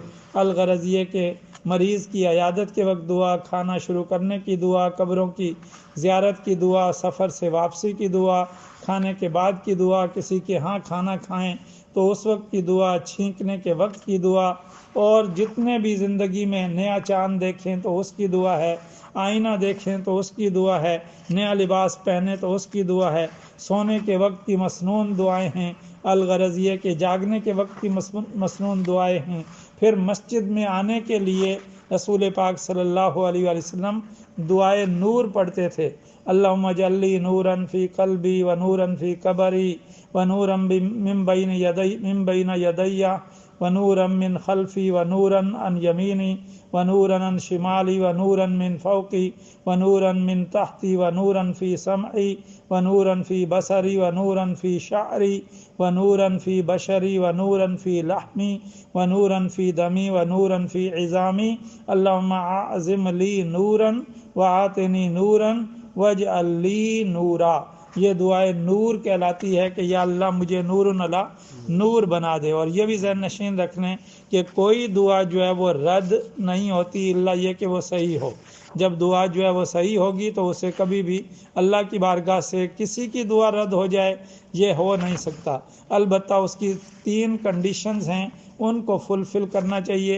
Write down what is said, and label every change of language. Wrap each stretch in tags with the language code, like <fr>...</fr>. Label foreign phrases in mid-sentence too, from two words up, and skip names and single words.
<ur>الغرض یہ کہ مریض کی عیادت کے وقت دعا، کھانا شروع کرنے کی دعا، قبروں کی زیارت کی دعا، سفر سے واپسی کی دعا، کھانے کے بعد کی دعا، کسی کے ہاں کھانا کھائیں تو اس وقت کی دعا، چھینکنے کے وقت کی دعا، اور جتنے بھی زندگی میں نیا چاند دیکھیں تو اس کی دعا ہے، آئینہ دیکھیں تو اس کی دعا ہے، نیا لباس پہنے تو اس کی دعا ہے، سونے کے وقت کی مسنون دعائیں ہیں، الغرض یہ کہ جاگنے کے وقت کی مسنون دعائیں ہیں۔ پھر مسجد میں آنے کے لیے رسول پاک</ur> <ar>صلی اللہ علیہ وآلہ وسلم</ar> <ur>دعائے نور پڑھتے تھے،</ur> <ar>اللہم اجعل لی نورا فی قلبی و نورا فی قبری و نورا من بین یدی و نورا من خلفی و نورا عن یمینی و نورا عن شمالی و نورا من فوقی و نورا من تحتی و نورا فی سمعی و نورا فی بصری و نورا فی شعری و نورا فی بشری و نورا فی لحمی و نورا فی دمی و نورا فی عظامی اللہم اعظم لی نورا وآتنی نورا واجعل لی نورا۔</ar> <ur>یہ دعائے نور کہلاتی ہے کہ یا اللہ مجھے</ur> <ar>نور علی نور</ar> <ur>بنا دے۔ اور یہ بھی ذہن نشین رکھ لیں کہ کوئی دعا جو ہے وہ رد نہیں ہوتی الا یہ کہ وہ صحیح ہو۔ جب دعا جو ہے وہ صحیح ہوگی تو اسے کبھی بھی اللہ کی بارگاہ سے کسی کی دعا رد ہو جائے یہ ہو نہیں سکتا، البتہ اس کی 3 کنڈیشنز ہیں، ان کو فلفل کرنا چاہیے۔</ur>